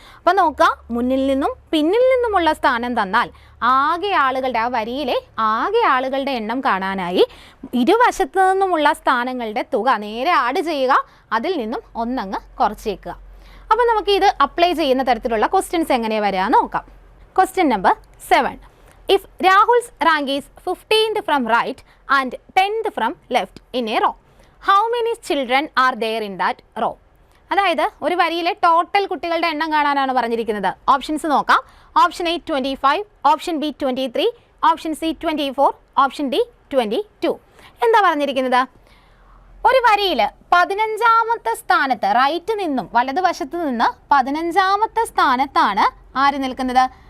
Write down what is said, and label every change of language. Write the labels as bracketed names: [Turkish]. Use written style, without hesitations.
[Malayalam] അപ്പോൾ നോക്കുക, മുന്നിൽ നിന്നും പിന്നിൽ നിന്നുമുള്ള സ്ഥാനം തന്നാൽ ആകെ ആളുകളുടെ, ആ വരിയിലെ ആകെ ആളുകളുടെ എണ്ണം കാണാനായി ഇരുവശത്തു നിന്നുമുള്ള സ്ഥാനങ്ങളുടെ തുക നേരെ ആഡ് ചെയ്യുക. അതിൽ നിന്നും ഒന്നങ്ങ് കുറച്ചേക്കുക. അപ്പോൾ നമുക്ക് ഇത് അപ്ലൈ ചെയ്യുന്ന തരത്തിലുള്ള ക്വസ്റ്റ്യൻസ് എങ്ങനെയാണ് വരിക നോക്കാം. [English] Question number 7. If Rahul's rank is 15th from right and 10th from left in a row, how many children are there in that row? [Malayalam] അതായത് ഒരു വരിയിലെ ടോട്ടൽ കുട്ടികളുടെ എണ്ണം കാണാനാണ് പറഞ്ഞിരിക്കുന്നത്. ഓപ്ഷൻസ് നോക്കാം. [English] Option A 25, option B 23, option C 24, option D 22. [Malayalam] എന്താ പറഞ്ഞിരിക്കുന്നത്? ഒരു വരിയിൽ 15ാമത്തെ സ്ഥാനത്ത്, റൈറ്റ് നിന്നും വലതുവശത്ത് നിന്ന് 15ാമത്തെ സ്ഥാനത്താണ് ആര് നിൽക്കുന്നത്?